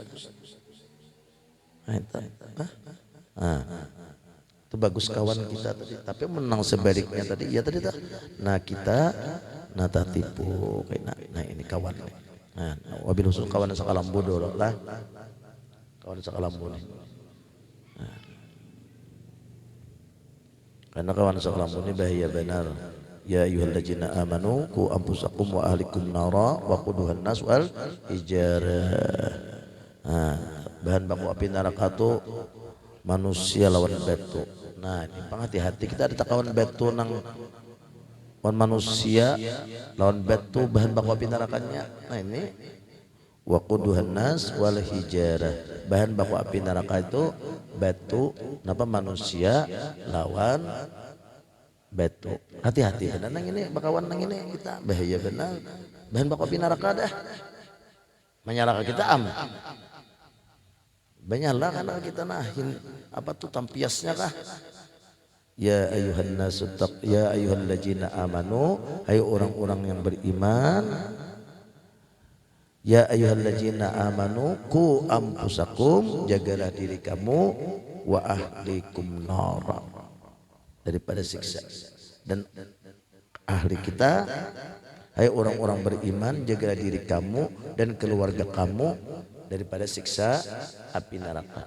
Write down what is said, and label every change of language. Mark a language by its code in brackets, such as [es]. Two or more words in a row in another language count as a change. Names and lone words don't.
[bjn] Nah, itu bagus kawan kita tadi, tapi menang sebaliknya tadi ya tadi tak. Nah kita nata tipu nah ini kawan nah wabil khusus kawan sakalambu dulu lah kawan sakalambu nih nah. Karena kawan sakalambu ini bahaya benar. [ar] يا أيها الذين آمنوا قوا أنفسكم وأهليكم نارا وقودها الناس والحجارة. [bjn] Nah, bahan baku api neraka itu manusia lawan batu. Nah ini hati-hati kita ada kawan batu nang lawan manusia lawan batu bahan baku api nerakanya. Nah ini [ar] وقودها الناس والحجارة, [bjn] bahan baku api neraka itu batu napa manusia lawan batu. Hati-hati benar nang ini bakawan nang ini kita bahaya benar bahan baku api neraka dah menyalahkan kita banyaklah karena kita nahin apa tuh tampiasnya kah [ar] يا أيها الناس يا أيها الذين آمنوا [bjn] hai orang-orang yang beriman [ar] يا أيها الذين آمنوا قوا أنفسكم [bjn] jagalah diri kamu [ar] وأهليكم نارا [bjn] daripada siksa dan ahli kita hai orang-orang beriman jagalah diri kamu dan keluarga kamu daripada siksa api neraka.